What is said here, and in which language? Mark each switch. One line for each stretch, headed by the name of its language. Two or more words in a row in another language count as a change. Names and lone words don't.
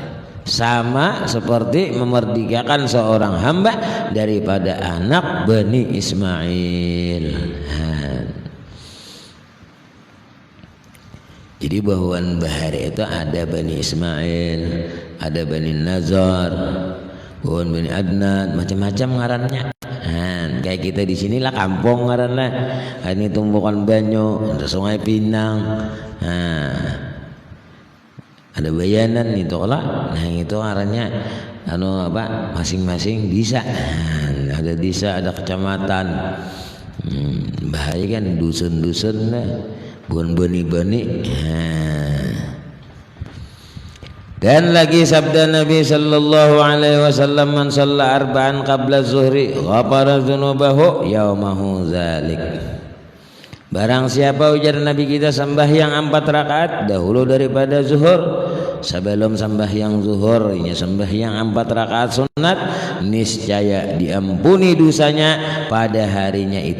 Indonesian: Sama seperti memerdekakan seorang hamba daripada anak Bani Ismail.
Banjar: Jadi bahuan bahari itu ada Bani Ismail, ada Bani Nazar, bahuan Bani Adnan, macam-macam ngarannya. Kayak kita di sinilah kampung ngaran lah. Ini tumpukan banyu, ada Sungai Pinang, ada Bayanan itu lah. Itu ngarannya masing-masing desa.
Indonesian: Ada desa, ada kecamatan. Bahaya kan dusun-dusun lah, bukan bani-bani. Dan lagi sabda Nabi
Arabic: صلى الله عليه وسلم من صلى أربعا قبل الظهر غفر ذنوبه يومه ذلك.
Indonesian: Barang siapa, ujar Nabi kita, sembahyang 4 rakaat dahulu daripada zuhur, sebelum sembahyang zuhur, ini sembahyang 4 rakaat sunat, niscaya diampuni dosanya pada harinya itu.